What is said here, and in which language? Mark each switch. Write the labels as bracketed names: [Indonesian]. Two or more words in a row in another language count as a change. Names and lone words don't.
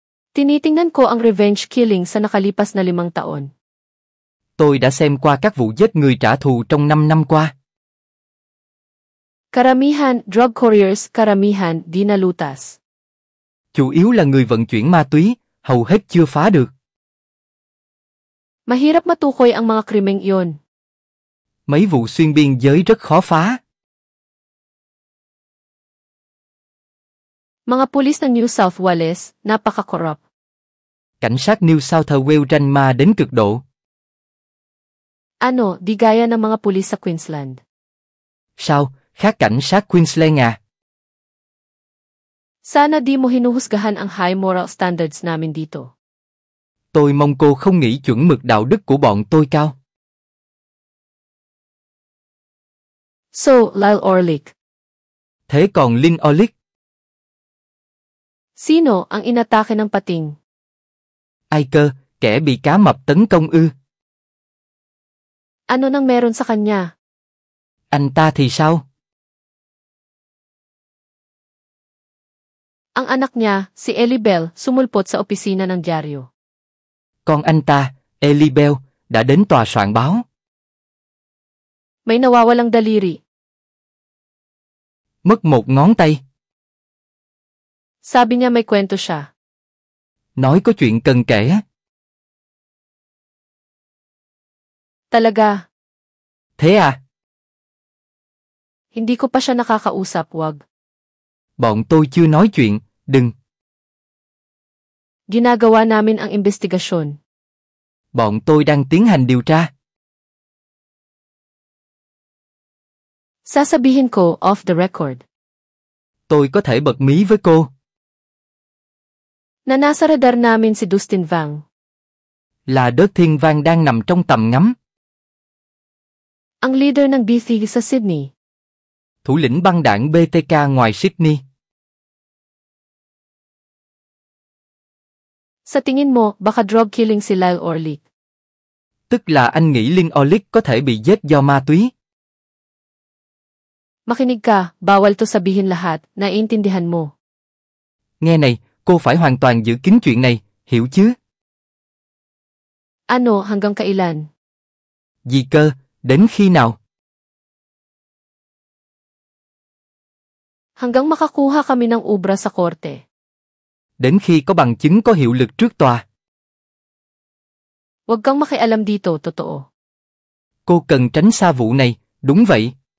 [Filipino] Tinitingnan ko ang revenge killing sa nakalipas na 5 taon. [Vietnamese] Tôi đã xem qua các vụ giết người trả thù trong 5 năm qua. [Filipino] Karamihan, [English] drug couriers, [Filipino] karamihan, di nalutas. [Vietnamese] Chủ yếu là người vận chuyển ma túy, hầu hết chưa phá được. [Filipino] Mahirap matukoy ang mga krimeng iyon. [Vietnamese] Mấy vụ xuyên biên giới rất khó phá. [Filipino] Mga pulis ng New South Wales, napaka-corrupt. [Vietnamese] Cảnh sát New South Wales ranh ma đến cực độ. [Filipino] Ano, di gaya ng mga pulis sa Queensland. [Vietnamese] Sao, khác cảnh sát Queensland à? [Filipino] Sana di mo hinuhusgahan ang [English] high moral standards [Filipino] namin dito. [Vietnamese] Tôi mong cô không nghĩ chuẩn mực đạo đức của bọn tôi cao. [Filipino] So, Lyle Orlick. [Vietnamese] Thế còn Lynn Orlick? [Filipino] Sino ang inatake ng pating? [Vietnamese] Ai cơ, kẻ bị cá mập tấn công ư? [Filipino] Ano nang meron sa kanya? [Vietnamese] Anh ta thì sao? [Filipino] Ang anak niya, si Ellie Bell, sumulpot sa opisina ng dyaryo. [Vietnamese] Con anh ta, Ellie Bell, đã đến tòa soạn báo. [Filipino] May nawawalang daliri. [Vietnamese] Mất một ngón tay. [Filipino] Sabi niya may kwento siya. [Vietnamese] Nói có chuyện cần kể. [Filipino] Talaga. [Vietnamese] Thế à? [Filipino] Hindi ko pa siya nakakausap, wag. [Vietnamese] Bọn tôi chưa nói chuyện, đừng. [Filipino] Ginagawa namin ang investigasyon. [Vietnamese] Bọn tôi đang tiến hành điều tra. [Filipino] Sasabihin ko [English] off the record. [Vietnamese] Tôi có thể bật mí với cô. [Filipino] Na nasa radar namin si Dustin Vang. [Vietnamese] Là Đớt Thiên Vang đang nằm trong tầm ngắm. [Filipino] Ang leader ng BT sa Sydney. [Vietnamese] Thủ lĩnh băng đảng BTK ngoài Sydney. [Filipino] Sa tingin mo, baka [English] drug killing [Filipino] si Lyle Orlick. [Vietnamese] Tức là anh nghĩ Lynn Orlick có thể bị giết do ma túy. [Filipino] Makinig ka, bawal to sabihin lahat, naiintindihan mo. [Vietnamese] Nghe này, cô phải hoàn toàn giữ kín chuyện này, hiểu chứ? [Filipino] Ano, hanggang kailan? [Vietnamese] Gì cơ, đến khi nào? [Filipino] Hanggang makakuha kami ng ubra sa korte. [Vietnamese] Đến khi có bằng chứng có hiệu lực trước tòa. [Filipino] Huwag kang makialam dito, totoo. [Vietnamese] Cô cần tránh xa vụ này, đúng vậy.